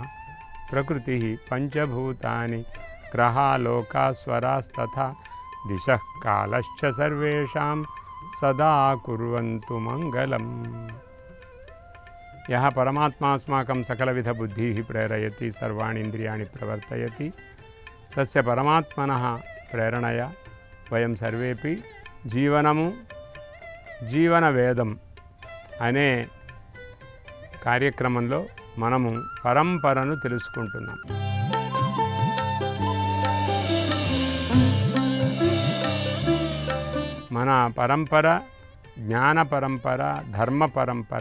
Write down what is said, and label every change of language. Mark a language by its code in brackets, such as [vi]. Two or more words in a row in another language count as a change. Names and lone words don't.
[sa] प्रकृतिः पंचभूतानि ग्रहालोकास्वरास्तथा दिशः कालश्च सर्वेषां सदा कुर्वन्तु मङ्गलम्। यः परमात्मा अस्माकं सकलविधबुद्धिः प्रेरयति सर्वाणि इन्द्रियाणि प्रवर्तयति, तस्य परमात्मनः प्रेरणया वयं सर्वेपि [te] జీవనవేదం అనే కార్యక్రమంలో మనము పరంపరను తెలుసుకుంటున్నాం. మన పరంపర జ్ఞాన పరంపర, ధర్మ పరంపర.